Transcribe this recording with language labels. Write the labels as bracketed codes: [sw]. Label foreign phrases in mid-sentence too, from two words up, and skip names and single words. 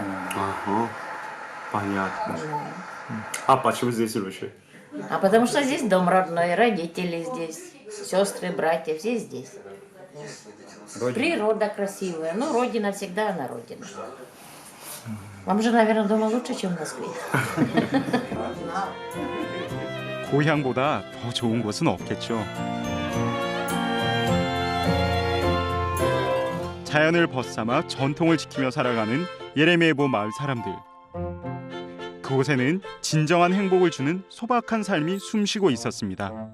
[ru] Ага. Понятно. А почему здесь лучше? А потому что здесь дом родной, родители здесь, сестры, братья, все здесь. Природа красивая. Ну, родина всегда она родина. Вам же, наверное, дома лучше, чем в Москве. [ko] 고향보다 더 좋은 곳은 없겠죠. 자연을 벗삼아 전통을 지키며 살아가는 예레미예보 마을 사람들. 그곳에는 진정한 행복을 주는 소박한 삶이 숨쉬고 있었습니다.